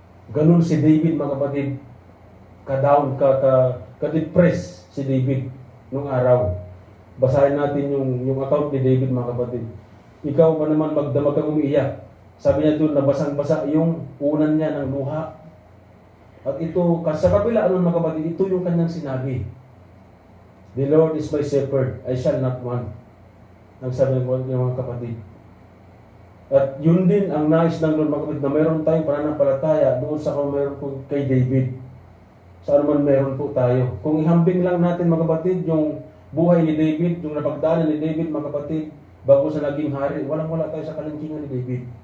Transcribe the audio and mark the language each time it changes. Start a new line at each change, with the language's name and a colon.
Filipino: Ganun si David, mga kapatid, ka-down, ka-depress si David nung araw. Basahin natin yung account ni David, mga kapatid. Ikaw ba naman magdamag kang umiiyak? Sabi niya doon na basang-basa yung unan niya ng luha. At ito, sa kabila nun, mga kapatid, ito yung kanyang sinabi.
English: The Lord is my shepherd, I shall not want.
Filipino: Ang sabi ng mga kapatid. At yun din ang nais ng Lord, mga kapatid, na mayroon tayong pananampalataya doon sa kung mayroon po kay David. Saan man mayroon po tayo. Kung ihambing lang natin, mga kapatid, yung buhay ni David, yung napagdaanan ni David, mga kapatid, bago sa naging hari, walang-wala tayo sa kalangkingan ni David.